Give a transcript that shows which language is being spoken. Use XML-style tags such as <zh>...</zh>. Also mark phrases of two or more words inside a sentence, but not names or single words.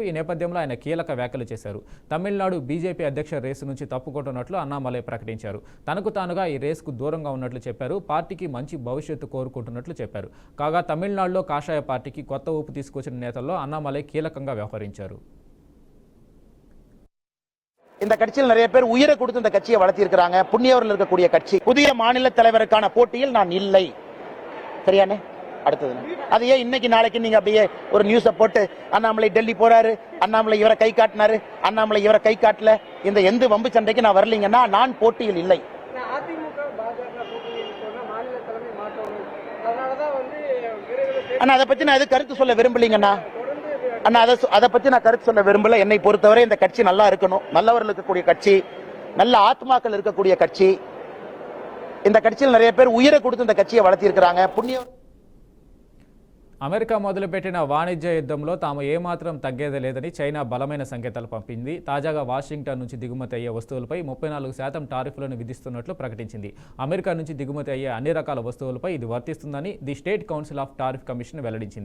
<te>ఈ నేపథ్యంలో ఆయన కీలక వ్యాఖ్యలు చేశారు. తమిళనాడు బీజేపీ అధ్యక్ష రేసు నుంచి తప్పుకుంటున్నట్లు అన్నామలై ప్రకటించారు. తనకు తానుగా ఈ రేసుకు దూరంగా ఉన్నట్లు చెప్పారు. పార్టీకి మంచి భవిష్యత్తు కోరుకుంటున్నట్లు చెప్పారు. కాగా తమిళనాడులో కాషాయ పార్టీకి కొత్త ఊపు తీసుకొచ్చిన నేతల్లో అన్నామలై కీలక వ్యవహరించారు.</te> <ta>இந்த கட்சியில் நிறைய பேர் உயிரை கொடுத்து இந்த கட்சியை வளர்த்திருக்கிறாங்க. புண்ணியவர்கள் இருக்கக்கூடிய கட்சி. புதிய மாநில தலைவருக்கான போட்டியில் நான் இல்லை. சரியானே? அடுத்தது அது ஏன் இன்னைக்கு நாளைக்கு நீங்க அப்படியே ஒரு நியூஸை போட்டு அண்ணாமலை டெல்லி போறாரு, அண்ணாமலை இவரை கை காட்டினாரு, அண்ணாமலை இவரை கை காட்டல, இந்த எந்த வம்பு சண்டைக்கு நான் வரலீங்கன்னா நான் போட்டியில் இல்லை. அண்ணா அதை பத்தி நான் எது கருத்து சொல்ல விரும்பலீங்கண்ணா. அண்ணா அதை பத்தி நான் கருத்து சொல்ல விரும்பல. என்னை பொறுத்தவரை இந்த கட்சி நல்லா இருக்கணும், நல்லவர்கள் இருக்கக்கூடிய கட்சி, நல்ல ஆத்மாக்கள் இருக்கக்கூடிய கட்சி. இந்த கட்சியில் நிறைய பேர் உயிரை கொடுத்து இந்த கட்சியை வளர்த்திருக்கிறாங்க. புண்ணிய</ta> <te>అమెరికా మొదలుపెట్టిన వాణిజ్య యుద్ధంలో తాము ఏమాత్రం తగ్గేదే లేదని చైనా బలమైన సంకేతాలు పంపింది. తాజాగా వాషింగ్టన్ నుంచి దిగుమతి అయ్యే వస్తువులపై 34% టారిఫ్లను విధిస్తున్నట్లు ప్రకటించింది. అమెరికా నుంచి దిగుమతి అయ్యే అన్ని రకాల వస్తువులపై ఇది వర్తిస్తుందని ది స్టేట్ కౌన్సిల్ ఆఫ్ టారిఫ్ కమిషన్ వెల్లడించింది.</te>